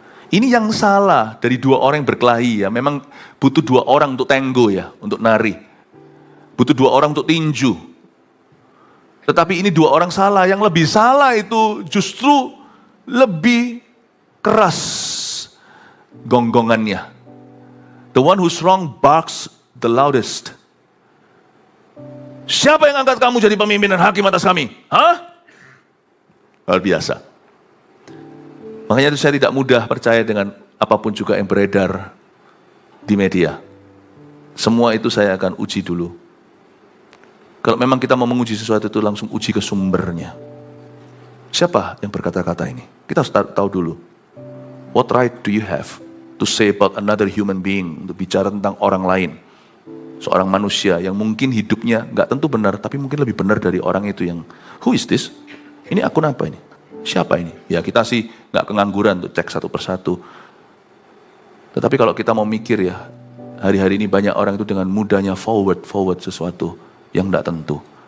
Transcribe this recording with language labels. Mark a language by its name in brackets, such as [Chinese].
[Indonesian] Ini yang salah dari 2 orang yang berkelahi ya. Memang butuh 2 orang untuk tango ya, untuk nari. Butuh 2 orang untuk tinju. Tetapi ini 2 orang salah. Yang lebih salah itu justru lebih keras gonggongannya. [English] The one who's wrong barks the loudest. [Indonesian] Siapa yang angkat kamu jadi pemimpin dan hakim atas kami? Hah? Luar biasa. Makanya itu saya tidak mudah percaya dengan apapun juga yang beredar di media. Semua itu saya akan uji dulu. Kalau memang kita mau menguji sesuatu itu langsung uji ke sumbernya. Siapa yang berkata-kata ini? Kita harus tahu dulu. [English] What right do you have to say about another human being? [Indonesian] Untuk bicara tentang orang lain. Seorang manusia yang mungkin hidupnya nggak tentu benar, tapi mungkin lebih benar dari orang itu yang, [English] who is this? [Indonesian] Ini akun apa ini? Siapa ini? Ya kita sih nggak kengangguran untuk cek satu persatu. Tetapi kalau kita mau mikir ya, hari-hari ini banyak orang itu dengan mudahnya forward sesuatu yang nggak tentu.